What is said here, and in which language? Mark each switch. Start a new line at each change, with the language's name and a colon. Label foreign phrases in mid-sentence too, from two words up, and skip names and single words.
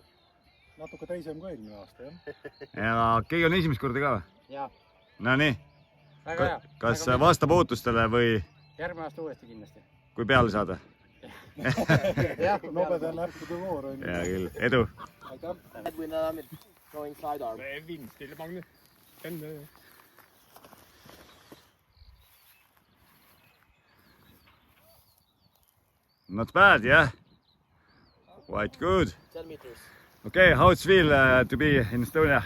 Estonian: Natuke teisem kui eelmine aasta, jah? Ja keegi on esimest korda ka või? Jaa. No nii, Väga hea. kas vastab ootustele või Järgmine aasta uuesti kindlasti. kui peale saada? Jah, nobedal näppude voor on. Hea küll, edu! Aitäh.
English: Going sidearm. Vindstille, Magnus. Not bad, yeah? Quite good. 10 meters. Okay, how it feel to be in Estonia?